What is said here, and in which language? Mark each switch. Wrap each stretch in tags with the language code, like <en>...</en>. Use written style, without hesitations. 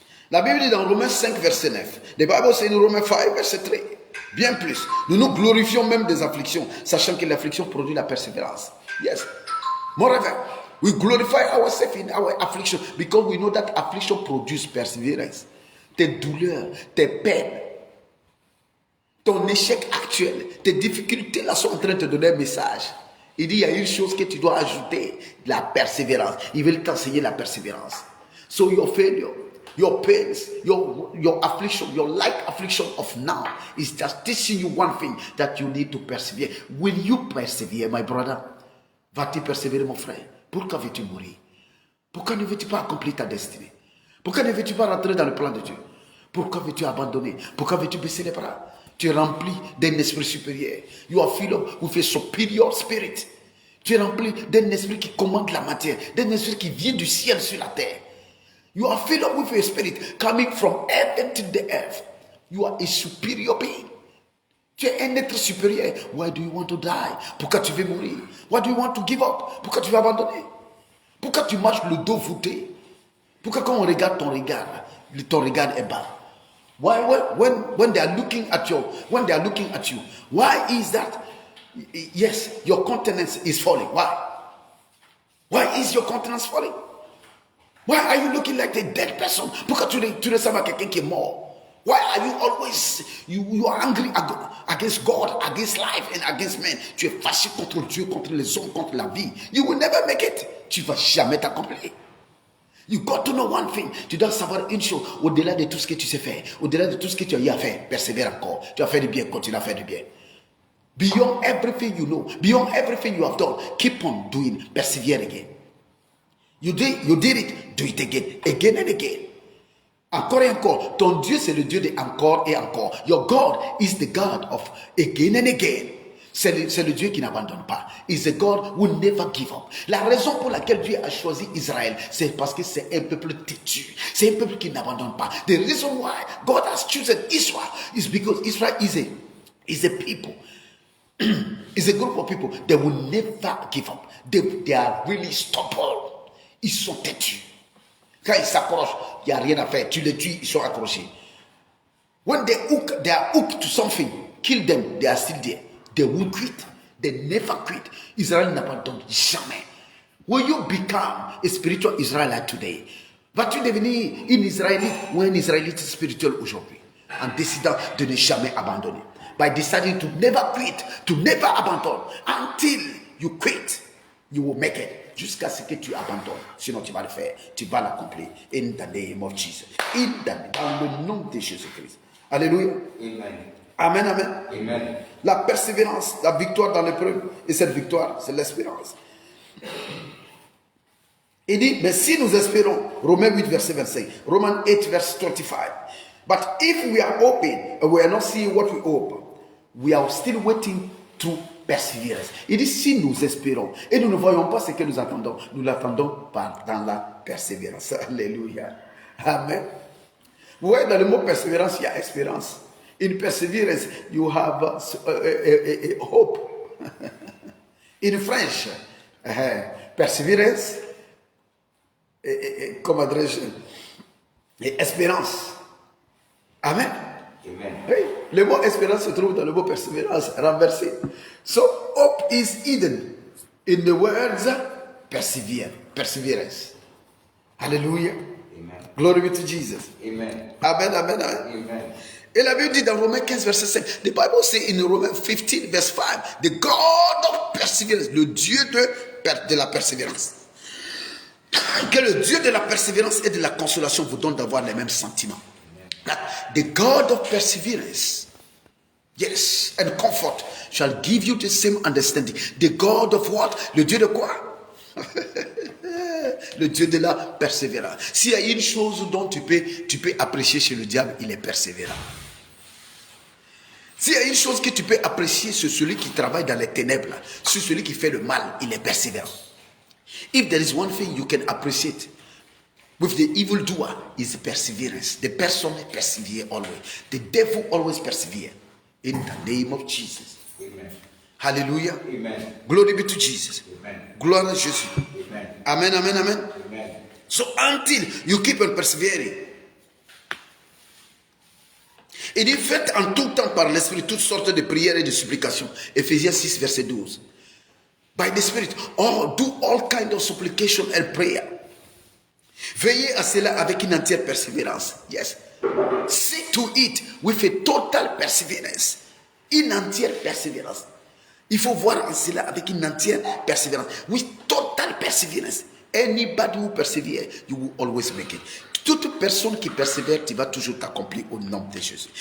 <fr>La Bible dit dans Romains 5 verset 9.</fr> <en>The Bible says in Romains 5 verset 3.</en> <fr>Bien plus. Nous nous glorifions même des afflictions, sachant que l'affliction produit la persévérance.</fr> <en>Yes. Moreover, we glorify ourselves in our affliction because we know that affliction produces perseverance.</en> <fr>Tes douleurs, tes peines, ton échec actuel, tes difficultés là sont en train de te donner un message. Il dit il y a une chose que tu dois ajouter, la persévérance. Il veut t'enseigner la persévérance.</fr> <en>So your failure, your pains, your affliction, your light affliction of now is just teaching you one thing, that you need to persevere. Will you persevere, my brother?</en> <fr>Vas-tu persévérer, mon frère? Pourquoi veux-tu mourir? Pourquoi ne veux-tu pas accomplir ta destinée? Pourquoi ne veux-tu pas rentrer dans le plan de Dieu? Pourquoi veux-tu abandonner? Pourquoi veux-tu baisser les bras? Tu es rempli d'un esprit supérieur.</fr> <en>You are filled with a superior spirit.</en> <fr>Tu es rempli d'un esprit qui commande la matière, d'un esprit qui vient du ciel sur la terre.</fr> <en>You are filled with a spirit coming from heaven to the earth. You are a superior being.</en> <fr>Tu es un être supérieur.</fr> <en>Why do you want to die?</en> <fr>Pourquoi tu veux mourir?</fr> <en>Why do you want to give up?</en> <fr>Pourquoi tu veux abandonner? Pourquoi tu marches le dos voûté? Pourquoi quand on regarde ton regard est bas?</fr> <en>Why when they are looking at you, why is that? Yes, your countenance is falling. Why? Why is your countenance falling? Why are you looking like a dead person?</en> <fr>Pourquoi tu ressembles à quelqu'un qui est mort?</fr> <en>Why are you always, you are angry against God, against life and against men?</en> <fr>Tu es fâché contre Dieu, contre les hommes, contre la vie.</fr> <en>You will never make it.</en> <fr>Tu vas jamais t'accomplir.</fr> <en>You got to know one thing.</en> <fr>Tu dois savoir une chose. Au-delà de tout ce que tu sais faire, au-delà de tout ce que tu as eu à faire, persévère encore. Tu as fait du bien, continue à faire du bien.</fr> <en>Beyond everything you know, beyond everything you have done, keep on doing, persevere again. You did it, do it again and again.</en> <fr>Encore et encore. Ton Dieu, c'est le Dieu de encore et encore.</fr> <en>Your God is the God of again and again.</en> <fr>C'est le Dieu qui n'abandonne pas.</fr> <en>Is a God who never give up.</en> <fr>La raison pour laquelle Dieu a choisi Israël, c'est parce que c'est un peuple têtu. C'est un peuple qui n'abandonne pas.</fr> <en>The reason why God has chosen Israel is because Israel is a people. It's a group of people that will never give up. They are really stubborn.</en> <fr>Ils sont têtus. Quand ils s'accrochent, il n'y a rien à faire. Tu les tues, ils sont accrochés.</fr> <en>When they are hooked to something, kill them, they are still there. They won't quit. They never quit.</en> <fr>Israël n'abandonne jamais.</fr> <en>Will you become a spiritual Israelite today?</en> <fr>Vas-tu devenir une Israélite ou un Israélite spirituel aujourd'hui? En décidant de ne jamais abandonner.</fr> <en>By deciding to never quit, to never abandon. Until you quit, you will make it.</en> <fr>Jusqu'à ce que tu abandonnes. Sinon, tu vas le faire. Tu vas l'accomplir.</fr> <en>In the name of Jesus.</en> <fr>Dans le nom de Jésus-Christ. Alléluia. Amen. Amen, amen. Amen. La persévérance, la victoire dans l'épreuve. Et cette victoire, c'est l'espérance. Il dit, mais si nous espérons, Romains 8, verset 25, Romans 8, verset 25.</fr> <en>But if we are hoping, and we are not seeing what we hope, we are still waiting to persévérance.</en> <fr>Il dit si nous espérons et nous ne voyons pas ce que nous attendons, nous l'attendons dans la persévérance. Alléluia. Amen. Vous voyez, dans le mot persévérance, il y a espérance.</fr> <en>In perseverance, you have a hope. In French,</en> <fr>perseverance, comment dirais-je, et espérance. Amen. Amen. Oui, le mot espérance se trouve dans le mot persévérance, renversé.</fr> <en>So, hope is hidden in the words persevere, perseverance. Hallelujah. Amen. Glory be to Jesus. Amen. Amen, amen, amen. Amen.</en> <fr>Et la Bible dit dans Romains 15, verset 5,</fr> <en>the Bible says in Romans 15, verse 5, the God of perseverance,</en> <fr>le Dieu de la persévérance. Que le Dieu de la persévérance et de la consolation vous donne d'avoir les mêmes sentiments.</fr> <en>That the God of perseverance, yes, and comfort shall give you the same understanding. The God of what?</en> <fr>Le Dieu de quoi? Le Dieu de la persévérance. S'il y a une chose dont tu peux apprécier chez le diable, il est persévérant. S'il y a une chose que tu peux apprécier sur celui qui travaille dans les ténèbres, sur celui qui fait le mal, il est persévérant.</fr> <en>If there is one thing you can appreciate with the evildoer, is perseverance. The person persevere always. The devil always persevere. In the name of Jesus. Amen. Hallelujah. Amen. Glory be to Jesus. Amen.</en> <fr>Gloire à Jésus. Amen. Amen, amen, amen. Amen.</fr> <en>So until you keep on persevering.</en> <fr>Il dit, faites en tout temps par l'Esprit toutes sortes de prières et de supplications. Ephésiens 6, verset 12.</fr> <en>By the Spirit, do all kinds of supplication and prayer.</en> <fr>Veillez à cela avec une entière persévérance. Yes.</fr> <en>See to it with a total perseverance.</en> <fr>Une entière persévérance. Il faut voir en cela avec une entière persévérance.</fr> <en>With total perseverance. Anybody who persevere, you will always make it.</en> <fr>Toute personne qui persévère, tu vas toujours t'accomplir au nom de Jésus.</fr>